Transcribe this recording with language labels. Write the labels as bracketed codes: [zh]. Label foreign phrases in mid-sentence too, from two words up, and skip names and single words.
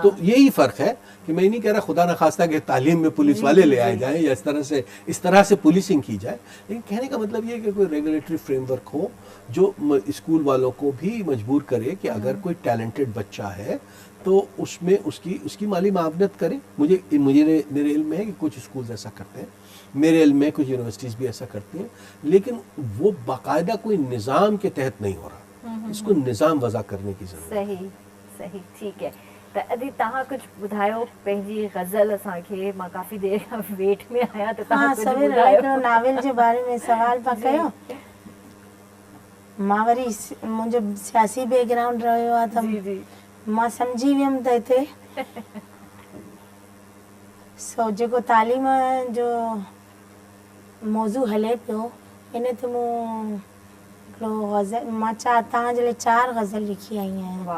[ur] تو یہی فرق ہے کہ میں نہیں کہہ رہا خدا نخواستہ کہ تعلیم میں پولیس والے لے آئے جائیں یا اس طرح سے پولیسنگ کی جائے, لیکن کہنے کا مطلب یہ ہے کہ کوئی ریگولیٹری فریم ورک ہو جو اسکول والوں کو بھی مجبور کرے کہ اگر کوئی ٹیلنٹڈ بچہ ہے تو اس میں اس کی مالی معاونت کرے. میرے علم میں ہے کہ کچھ اسکولز ایسا کرتے ہیں, میرے علم میں کچھ یونیورسٹیز بھی ایسا کرتی ہیں, لیکن وہ باقاعدہ کوئی نظام کے تحت نہیں ہو رہا, اس کو نظام وضع کرنے کی ضرورت ہے. صحیح ٹھیک ہے. [sd] त अदी तव्हां कुझु ॿुधायो पंहिंजी गज़ल असांखे, मां काफ़ी देरि खां वेट में आहियां त तव्हां कुझु ॿुधायो. हिकिड़ो नावेल जे बारे में सवाल पिया कयो. मां वरी मुंहिंजो सियासी बैकग्राउंड रहियो आहे त मां सम्झी वियमि त हिते सो जेको तालीम जो मौज़ू हले पियो इन ते मूं हिकिड़ो गज़ल मां तव्हांजे लाइ 4 गज़ल लिखी आई आहियां.